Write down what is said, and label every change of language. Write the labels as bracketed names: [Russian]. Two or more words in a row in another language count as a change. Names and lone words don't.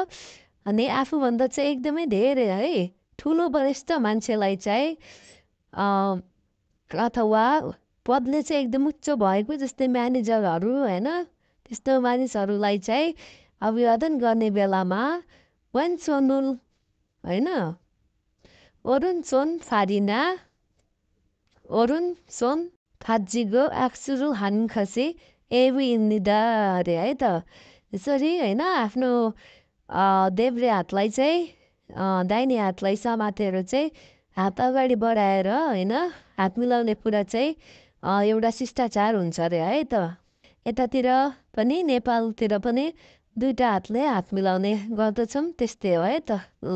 [Nepali] अनि आफूभन्दा चाहिँ एकदमै धेरै है ठुलो वरिष्ठ मान्छेलाई चाहिँ अथवा पदले चाहिँ एकदम उच्च भएको जस्तै म्यानेजरहरू होइन, त्यस्तो मानिसहरूलाई चाहिँ अभिवादन गर्ने बेलामा वान सोनुल होइन [Korean] 오른손 발이나 오른손 가지고 악수를 하는 것이 예의입니다. [Nepali] अरे है त यसरी होइन आफ्नो देब्रे हातलाई चाहिँ दाहिने हातलाई समातेर चाहिँ हात अगाडि बढाएर होइन हात मिलाउने कुरा चाहिँ एउटा शिष्टाचार हुन्छ अरे है त। यतातिर पनि नेपालतिर पनि दुईटा हातले हात मिलाउने गर्दछौँ, त्यस्तै हो है त।